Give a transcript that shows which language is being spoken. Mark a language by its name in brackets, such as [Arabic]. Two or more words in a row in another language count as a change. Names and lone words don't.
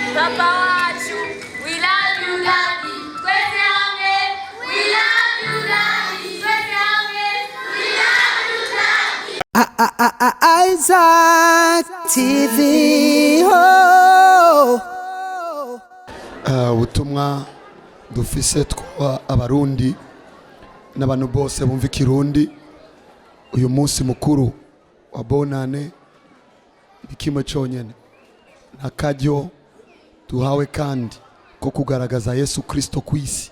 [Rundi] papa wacu, [English] we love you daddy, [Rundi] twese hamwe, [English] we love you daddy, [Rundi] twese hamwe, [English] we love you daddy. Isaac TV. [Rundi] Ubutumwa dufise twa abarundi n'abantu bose bumva ikirundi. Uyu munsi mukuru wa bonane ikimwe cyonyene nakaryo duhawe kandi ko kugaragaza Yesu Kristo kwisi.